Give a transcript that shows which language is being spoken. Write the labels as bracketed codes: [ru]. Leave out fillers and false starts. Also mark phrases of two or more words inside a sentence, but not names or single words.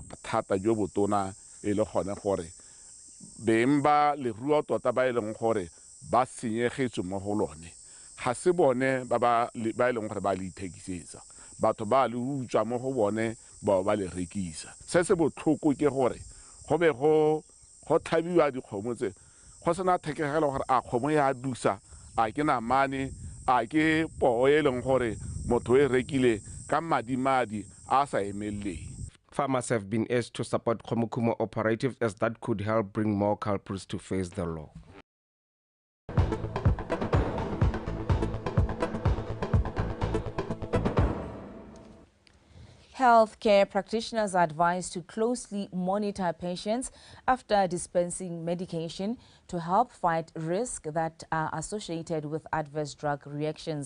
[tn] Thata jo botona e le gone gore beng ba leruo tota ba e leng gore ba senyegetswe mo go lone ga se bone ba e leng gore ba le ithekisetsa, batho ba le utswa mo go bone ba le rekisa. Se se botlhoko ke gore go be go tlhabiwa dikgomo tse go sena thekegelo gore a kgomo ya dusa, a ke namane, a ke poo e leng gore motho e rekile ka madi a sa emeleleng. [en] Farmers have been urged to support Khomukumo operatives as that could help bring more culprits to face the law. Healthcare practitioners are advised to closely monitor patients after dispensing medication to help fight risks that are associated with adverse drug reactions.